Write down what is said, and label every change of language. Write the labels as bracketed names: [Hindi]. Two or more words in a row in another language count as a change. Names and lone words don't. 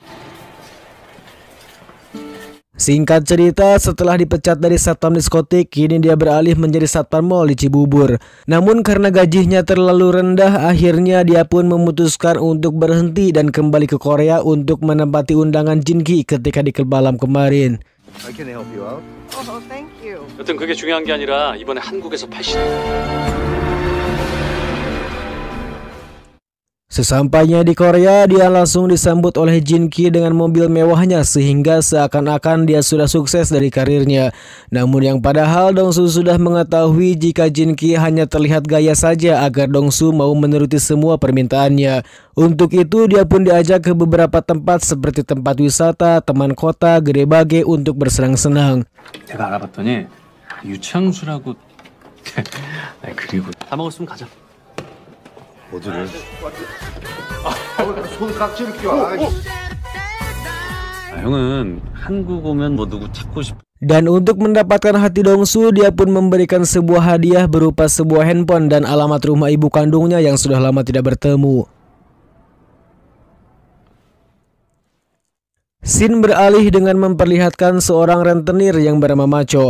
[Indonesian] Singkat cerita, setelah dipecat dari satpam diskotik, kini dia beralih menjadi satpam mal di Cibubur. Namun karena gajinya terlalu rendah, akhirnya dia pun memutuskan untuk berhenti dan kembali ke Korea untuk menempati undangan Jin Ki ketika di klub malam kemarin. [English] Can I help you out? Oh, thank you. [Korean] 여튼 그게 중요한 게 아니라 이번에 한국에서 팔신. [Indonesian] Sesampainya di Korea, dia langsung disambut oleh Jin Ki dengan mobil mewahnya sehingga seakan-akan dia sudah sukses dari karirnya. Namun yang padahal Dong-soo sudah mengetahui jika Jin Ki hanya terlihat gaya saja agar Dong-soo mau menuruti semua permintaannya. Untuk itu dia pun diajak ke beberapa tempat seperti tempat wisata, teman kota, Gedebage untuk bersenang-senang. [Korean] 제가 알아봤더니 유창수라고. 그리고 다 먹었으면 가자. 어디를? 손 깍지를 끼워. 형은 한국 오면 뭐 누구 찾고 싶어. [Indonesian] Dan untuk mendapatkan hati Dong-soo, dia pun memberikan sebuah hadiah berupa sebuah handphone dan alamat rumah ibu kandungnya yang sudah lama tidak bertemu. Scene beralih dengan memperlihatkan seorang rentenir yang bernama Macho.